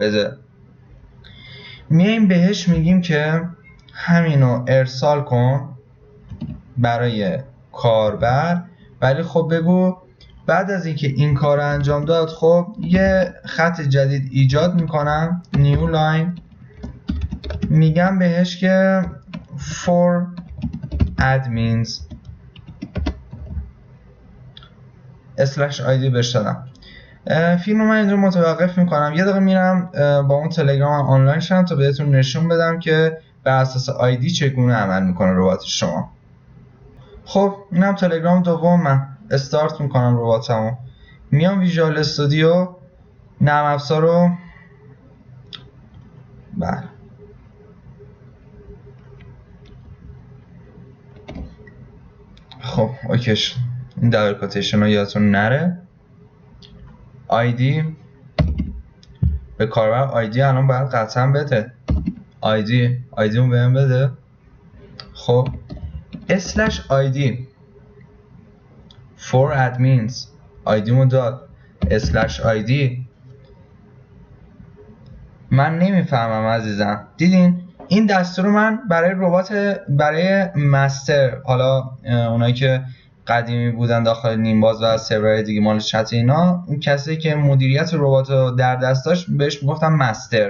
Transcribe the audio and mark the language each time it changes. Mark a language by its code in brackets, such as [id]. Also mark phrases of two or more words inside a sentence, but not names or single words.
[fa] بده، میایم بهش میگیم که همینو ارسال کن برای کاربر، ولی خب بگو بعد از اینکه این کار انجام داد خب یه خط جدید ایجاد میکنم، [en] new line, [fa] میگم بهش که [en] for admins [fa] /id بهش دادم. فیلم من اینجا متوقف میکنم، یه دقیقه میرم با اون تلگرام آنلاین شدم تا بهتون نشون بدم که بر اساس آیدی چگونه عمل میکنه ربات شما. خب اینم تلگرام دوم، من استارت میکنم رباتمو، میام ویژوال استودیو، نرم افزار رو بله خب اوکیش، این [en] double quotation [fa] رو یادتون نره. آیدی به کاربر آیدی الان باید قطعا بده، آیدیمو بهم بده. خب /id [en] for admins [fa] آیدیمو داد /id. من نمیفهمم عزیزم، دیدین این دستور من برای ربات، برای مستر، حالا اونایی که قدیمی بودن داخل نیمباز و سرورهای دیگه مال چت اینا، اون کسی که مدیریت ربات رو در دست داشت بهش میگفتم مستر.